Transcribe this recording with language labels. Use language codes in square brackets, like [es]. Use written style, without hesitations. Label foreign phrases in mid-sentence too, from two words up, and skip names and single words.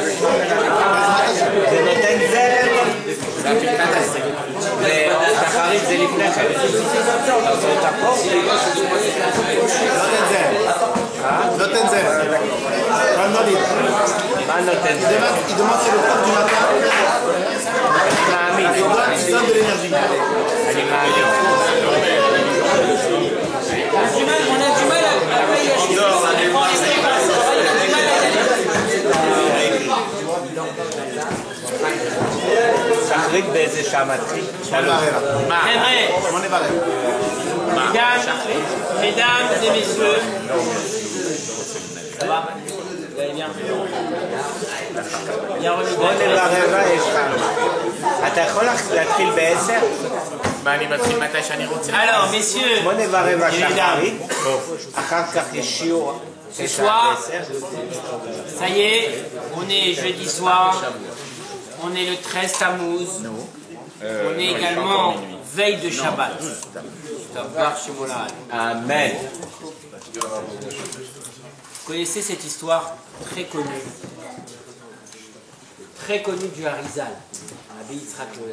[he] זה נותן זרם? ושחרית זה לפני כן. אז אתה פה? נותן זרם. מה נותן זרם? [fr] Il demande c'est le prof du matin. [he] מאמין. [fr] Il donne de l'énergie. [he] אני מאמין. [fr] on a du mal [he] שחרית באיזה שעה מתחיל? [fr] Mesdames et messieurs, ça va? Vous allez bien? Bien remis. [he] 8:15 יש לך. אתה יכול להתחיל ב-10? אני מתחיל מתי שאני רוצה. [fr] Alors, messieurs, [he] 8:15 שחרית, אחר כך יש שיעור. [fr] ce soir, ça y est, on est jeudi soir, on est le 13 Tammuz, on est également veille de Shabbat. Amen. Vous connaissez cette histoire très connue du Harizal, Rabbi Yitzhak Loya.